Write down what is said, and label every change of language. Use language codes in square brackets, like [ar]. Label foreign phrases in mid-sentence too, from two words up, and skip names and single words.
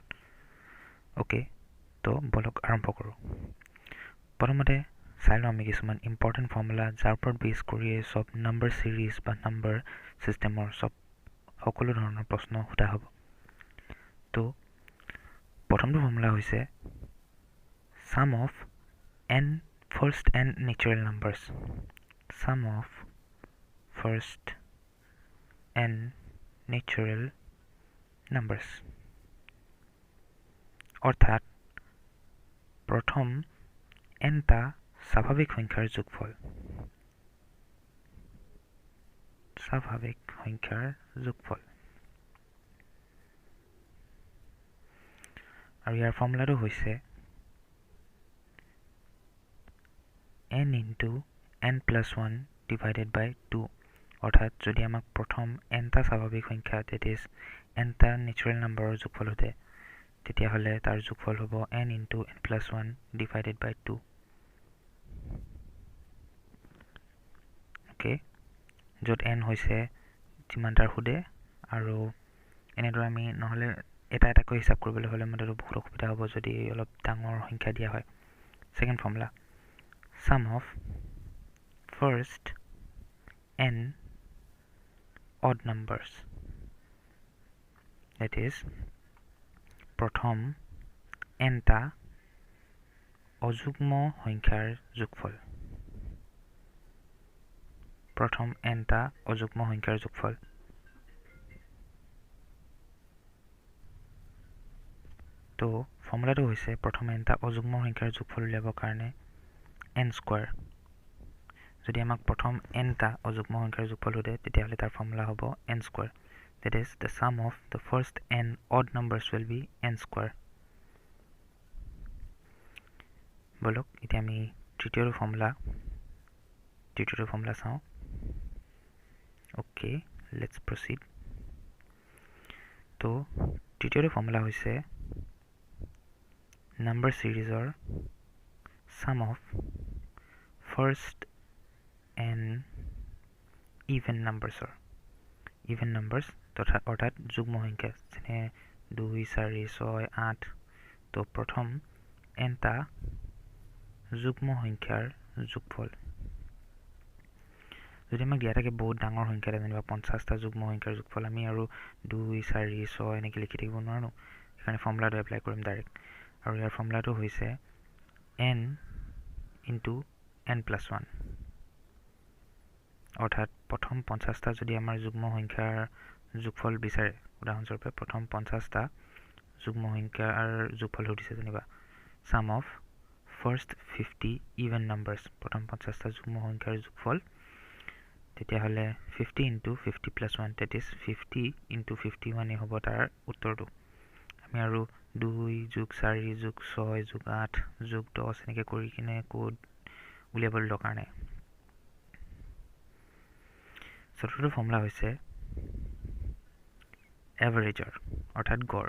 [as] ওকে, তো বলক আৰম্ভ কৰোঁ। প্ৰথমতে চাই লওঁ আমি কিছুমান ইম্পৰ্টেণ্ট ফৰ্মুলা যাৰ ওপৰত বেছ কৰিয়ে সব নম্বৰ সিৰিজ বা নম্বৰ সিস্টেমৰ সকলো ধৰণৰ প্ৰশ্ন সোধা হ'ব। তো প্ৰথমটো ফৰ্মুলা হৈছে [en] sum of n first n natural numbers. Sum of first n natural numbers. [as] অৰ্থাৎ প্ৰথম nটা স্বাভাৱিক সংখ্যাৰ যোগফল। স্বাভাৱিক সংখ্যাৰ যোগফল। আৰু ইয়াৰ ফৰ্মুলাটো হৈছে [en] n into n plus 1 divided by 2 [as] অৰ্থাৎ যদি আমাক প্ৰথম nটা স্বাভাৱিক সংখ্যা [en] that is [as] nটা [en] natural numberৰ [as] যোগফল হতে তেতিয়াহ'লে তাৰ যোগফল হ'ব [en] n into n plus 1 divided by 2 [as] okay য'ত n হৈছে যিমানটাৰ খুদে আৰু এনেদৰে আমি নহলে এটা এটাকৈ হিসাব কৰিবলৈ হ'লে মতে বহুত অসুবিধা হ'ব যদি অলপ ডাঙৰ সংখ্যা দিয়া হয়। [en] second formula sum of first n odd numbers, that is [as] প্ৰথম nটা অযুগ্ম সংখ্যাৰ যোগফল। প্ৰথম nটা অযুগ্ম সংখ্যাৰ যোগফল। তো ফৰ্মুলাটো হৈছে প্ৰথম nটা অযুগ্ম সংখ্যাৰ যোগফল উলিয়াবৰ কাৰণে [en] n square. [as] যদি আমাক প্ৰথম nটা অযুগ্ম সংখ্যাৰ যোগফল হতে তেতিয়াহ'লে তাৰ ফৰ্মুলা হ'ব [en] n square, that is the sum of the first n odd numbers will be n square. [as] বলক এতিয়া আমি তৃতীয়টো ফৰ্মুলা চাওঁ। [en] Okay, let's proceed. [as] তো তৃতীয়টো ফৰ্মুলা হৈছে [en] number series-ৰ sum of first n even numbers- [as] ৰ even numbers অৰ্থাৎ যুগ্ম সংখ্যা যেনে 2 4 6 8 তো প্ৰথম nটা যুগ্ম সংখ্যাৰ যোগফল। যদি আমাক দিয়া থাকে বহুত ডাঙৰ সংখ্যা যেনিবা 50টা যুগ্ম সংখ্যাৰ যোগফল আমি আৰু 2 4 6 এনেকৈ লিখি থাকিব নোৱাৰো, সেইকাৰণে ফৰ্মুলাটো এপ্লাই কৰিম ডাইৰেক্ট। আৰু ইয়াৰ ফৰ্মুলাটো হৈছে [en] n into n plus 1 [as] অৰ্থাৎ প্ৰথম 50টা যদি আমাৰ যুগ্ম সংখ্যাৰ যোগফল বিচাৰে উদাহৰণস্বৰূপে প্ৰথম 50টা যুগ্ম সংখ্যাৰ যোগফল সুধিছে যেনিবা [en] sum of first 50 even numbers [as] প্ৰথম 50টা যুগ্ম সংখ্যাৰ যোগফল তেতিয়াহ'লে [en] 50 into 50 plus 1 that is 50 into 51 [as] হ'ব তাৰ উত্তৰটো। আমি আৰু 2 যোগ 4 যোগ 6 যোগ 8 যোগ 10 এনেকৈ কৰি কিনে কোড উলিয়াবলৈ দৰকাৰ নাই। চতুৰ্থটো ফৰ্মুলা হৈছে এভাৰেজৰ অৰ্থাৎ গড়।